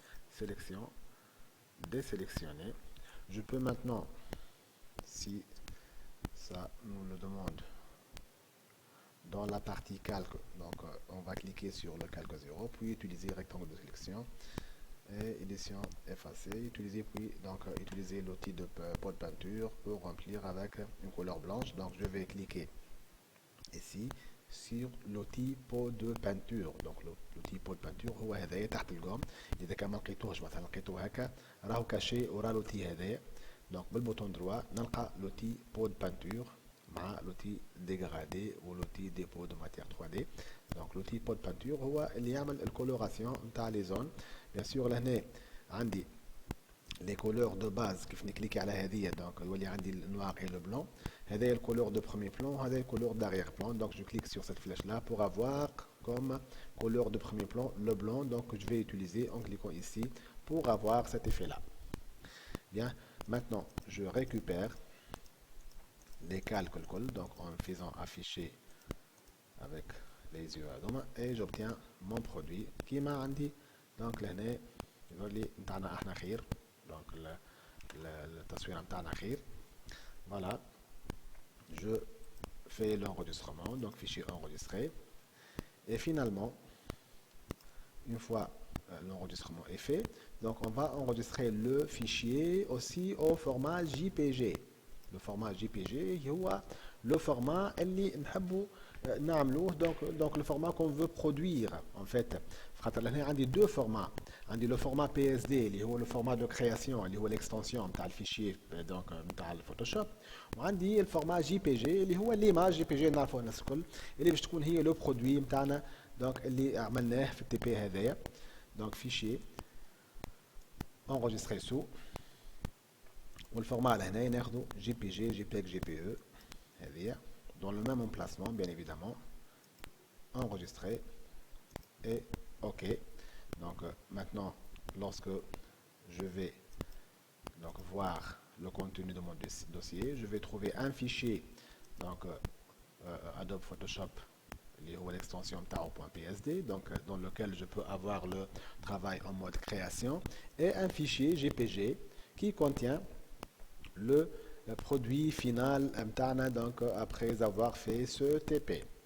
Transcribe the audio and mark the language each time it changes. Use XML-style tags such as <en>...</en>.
<fr>Sélection, désélectionner. Je peux maintenant, si ça nous le demande, dans la partie calque, donc on va cliquer sur le calque 0, puis utiliser rectangle de sélection et édition effacer, utiliser utiliser l'outil de pot de peinture pour remplir avec une couleur blanche. Donc je vais cliquer ici sur l'outil pot de peinture. Donc l'outil pot de peinture</fr> <ar>هو هذايا تحت الجوم. إذا كان ما لقيتوهش مثلا لقيتوه هكا راهو كاشي ورا l'outil هذايا.</ar> <fr>Donc بالبوتون droit نلقى l'outil pot de peinture مع l'outil dégradé ou l'outil dépôt de matière 3D. Donc l'outil pot de peinture</fr> <ar>هو اللي يعمل الكولوراسيون نتاع لي زون.</ar> <fr>Bien sûr</fr> <ar>لهنا عندي</ar> <fr>les couleurs de base</fr> <ar>كيف نكليكي على هذه</ar> <fr>donc</fr> <ar>يولي عندي</ar> <fr>le noir et le blanc. هذا le couleur de premier plan, هذا le couleur d'arrière plan. Donc je clique sur cette flèche là pour avoir comme couleur de premier plan le blanc. Donc je vais utiliser en cliquant ici pour avoir cet effet là. Bien, maintenant je récupère les calques donc en faisant afficher avec les yeux à demain et j'obtiens mon produit qui m'a dit donc l'année</fr> <ar>نتاعنا احنا خير. Donc التصوير نتاعنا خير.</ar> <fr>Voilà, je fais l'enregistrement, donc fichier enregistré, et finalement une fois l'enregistrement est fait, donc on va enregistrer le fichier aussi au format JPG. Le format JPG هو le format</fr> <ar>اللي نحبوا نعملوه</ar> <fr>donc le format qu'on veut produire en fait.</fr> <ar>خاطر لهنا عندي</ar> <fr>deux formats.</fr> <ar>عندي</ar> <fr>le format PSD</fr> <ar>اللي هو</ar> <fr>le format de création</fr> <ar>اللي هو l'extension نتاع الفيشير donc نتاع الفوتوشوب، وعندي الفورمات JPG اللي هو</ar> <fr>l'image JPG</fr> <ar>نعرفوها الناس الكل اللي باش تكون هي لو برودوي نتاعنا donc اللي عملناه في التي بي هذايا.</ar> <fr>donc fichier enregistré sous</fr> <ar>والفورمات لهنا ناخذوا</ar> <fr>JPG JPEG GPE هذه dans le même emplacement bien évidemment, enregistré et OK. Donc maintenant lorsque je vais donc voir le contenu de mon dossier, je vais trouver un fichier donc Adobe Photoshop ou l'extension tao.psd donc dans lequel je peux avoir le travail en mode création et un fichier GPG qui contient le produit final donc après avoir fait ce TP.</fr>